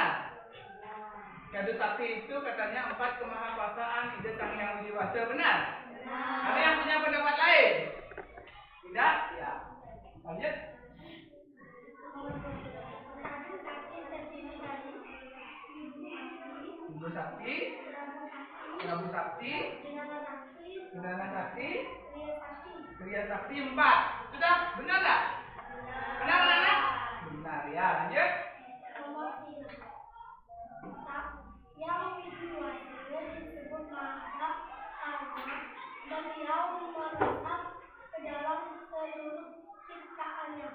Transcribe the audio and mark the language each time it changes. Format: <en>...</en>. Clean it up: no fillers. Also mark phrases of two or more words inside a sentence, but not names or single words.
<id>Kado sakti itu katanya 4 kemahakuasaan ide Sang Hyang Widi-Wasa. Benar? Ada yang punya pendapat lain? Tidak? Ya. Lanjut. Ibu Sakti, Prabu Sakti, Udana Sakti, Kriya Sakti. Kriya Sakti 4. Sudah benar nggak? Benar anak? Benar ya. Lanjut. Nomor 3. Yang widiwasila disebut maha karena beliau meresap ke dalam seluruh ciptaannya.</id>